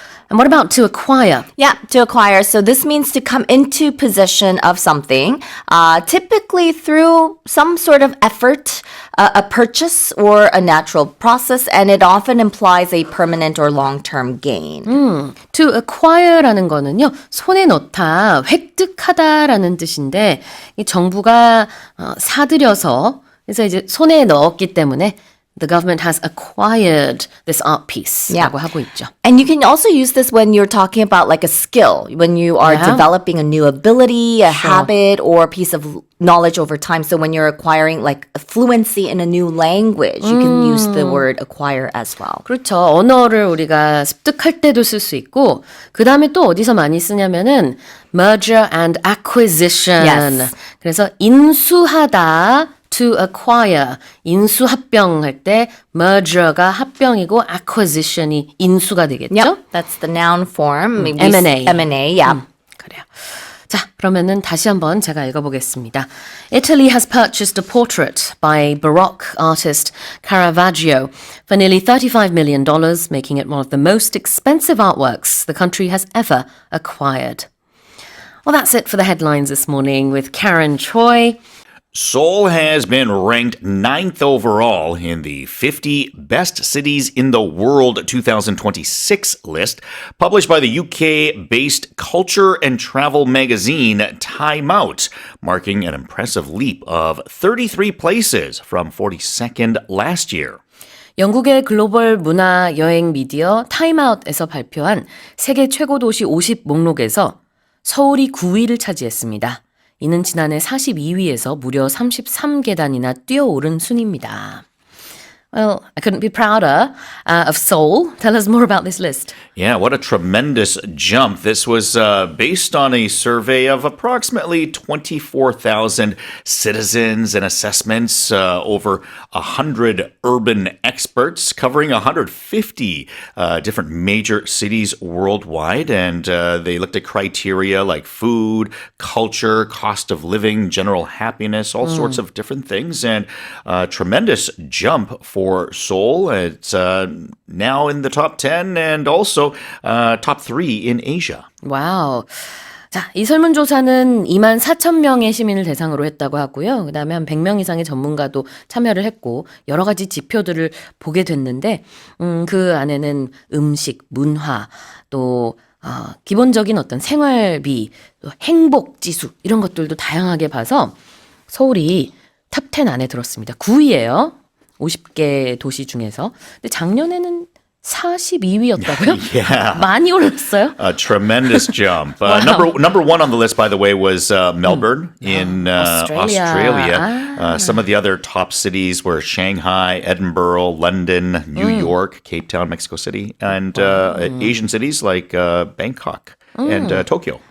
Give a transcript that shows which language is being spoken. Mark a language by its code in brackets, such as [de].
[en] And what about to acquire? Yeah, to acquire. So this means to come into possession of something, typically through some sort of effort, a purchase, or a natural process, and it often implies a permanent or long-term gain. To acquire [ko] 라는 거는요, 손에 넣다, 획득하다라는 뜻인데, 이 정부가 사들여서, 그래서 이제 손에 넣었기 때문에 [en] the government has acquired this art piece [ko] 라고 하고 있죠. [en] And you can also use this when you're talking about like a skill, when you are Yeah. developing a new ability, a habit, or a piece of knowledge over time. So when you're acquiring like a fluency in a new language, you can use the word acquire as well. [ko] 그렇죠. 언어를 우리가 습득할 때도 쓸 수 있고 그 다음에 또 어디서 많이 쓰냐면은 [en] merger and acquisition. Yes. [ko] 그래서 인수하다 [en] to acquire. [ko] 인수 합병할 때 merger가 합병이고 acquisition이 인수가 되겠죠? [en] Yep, that's the noun form. Maybe M&A. M&A, yeah. [ko] 그래요. 자, 그러면은 다시 한번 제가 읽어보겠습니다. [en] Italy has purchased a portrait by Baroque artist Caravaggio for nearly $35 million, making it one of the most expensive artworks the country has ever acquired. Well, that's it for the headlines this morning with Karen Choi. Seoul has been ranked 9th overall in the 50 Best Cities in the World 2026 list, published by the UK-based culture and travel magazine Time Out, marking an impressive leap of 33 places from 42nd last year. [ko] 영국의 글로벌 문화 여행 미디어 타임아웃에서 발표한 세계 최고 도시 50 목록에서 서울이 9위를 차지했습니다. 이는 지난해 42위에서 무려 33계단이나 뛰어오른 순입니다. [en] Well, I couldn't be prouder of Seoul. Tell us more about this list. Yeah, what a tremendous jump. This was based on a survey of approximately 24,000 citizens and assessments, over 100 urban experts covering 150 different major cities worldwide. And they looked at criteria like food, culture, cost of living, general happiness, all sorts of different things. And tremendous jump for Seoul. It's now in the top 10 and also top 3 in Asia. [ko] 와우. 자, 이 설문조사는 2만 4천 명의 시민을 대상으로 했다고 하고요. 그다음에 한 100명 이상의 전문가도 참여를 했고 여러 가지 지표들을 보게 됐는데 그 안에는 음식, 문화, 또 기본적인 어떤 생활비, 또 행복 지수 이런 것들도 다양하게 봐서 서울이 탑 10 안에 들었습니다. 9위예요. 50개 도시 중에서. 근데 작년에는 42위였다고요? [en] Yeah. [ko] 많이 올랐어요? [en] A tremendous jump. Number one on the list, by the way, was Melbourne in Australia. Some of the other top cities were Shanghai, Edinburgh, London, New York, Cape Town, Mexico City, and Asian cities like Bangkok and Tokyo.